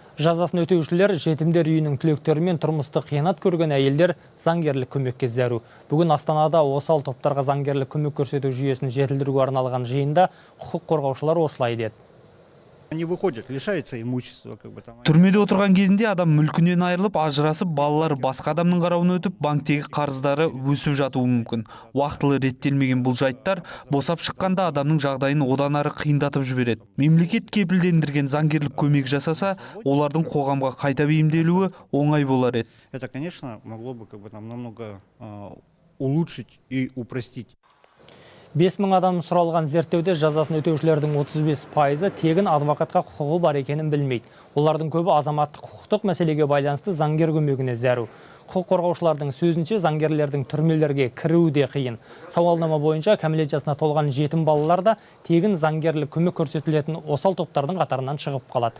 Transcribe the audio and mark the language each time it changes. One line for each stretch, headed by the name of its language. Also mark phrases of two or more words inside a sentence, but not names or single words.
Kazakh: Жазасын өтеушілер, жетімдер үйінің түлектері мен тұрмыстық қиянат көрген әйелдер заңгерлік көмекке зәру. Бүгін Астанада осал топтарға заңгерлік көмек көрсету жүйесін жетілдіруге арналған жиында құқық қорғаушылар осылай деді.
Russian: Они выходят, лишаются имущества.
Kazakh: Түрмеде отырған кезінде адам мүлкінен айырылып, ажырасып, балалар басқа адамның қарауына өтіп, банктегі қарыздары өсіп жатуы мүмкін. Уақытылы реттелмеген бұл жайттар босап шыққанда адамның жағдайын одан ары қиындатып жібереді. Мемлекет кепілдендірген заңгерлік көмек жасаса, олардың қоғамға қайта бейімделуі оңай болар еді.
Russian: Это, конечно, могло бы намного улучшить и упростить.
Kazakh: 5000 адам сұралған зерттеуде жазасын өтеушілердің 35%-ы тегін адвокатқа құқығы бар екенін білмейді. Олардың көбі азаматтық құқықтық мәселеге байланысты заңгер көмегіне зәру. Құқық қорғаушылардың сөзінше заңгерлердің түрмелерге кіруі де қиын. Сауалнама бойынша кәмелет жасына толған жетім балалар да тегін заңгерлік көмек көрсетілетін осал топтардың қатарынан шығып қалады.